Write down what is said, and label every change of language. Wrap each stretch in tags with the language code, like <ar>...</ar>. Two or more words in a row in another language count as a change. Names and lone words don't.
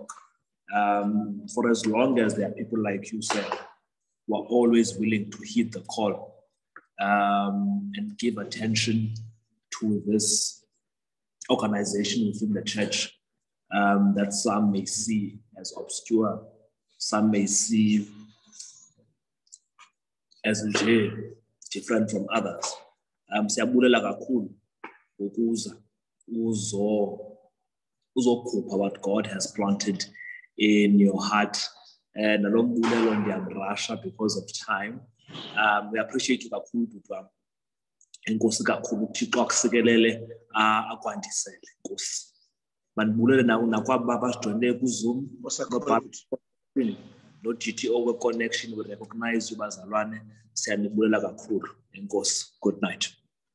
<en>For as long as there are people like you, sir, who are always willing to heed the call and give attention to this organization within the church that some may see as obscure, some may see as different from others.</en> <xh>Siyabulela kakhulu ukuza uzokhupha</xh> <en>what God has planted in your heart. And Russia because of time. We appreciate you</en> <xh>kakhulu baba. Enkosi kakhulu uThixo akusikelele akwandisele Nkosi. Manibulele nakwaba abasijoyine ku Zoom no GTO we connection,</xh> <en>we recognize you</en> <xh>bazalwane. Siyanibulela kakhulu. Enkosi.</xh> <en>Good night.</en>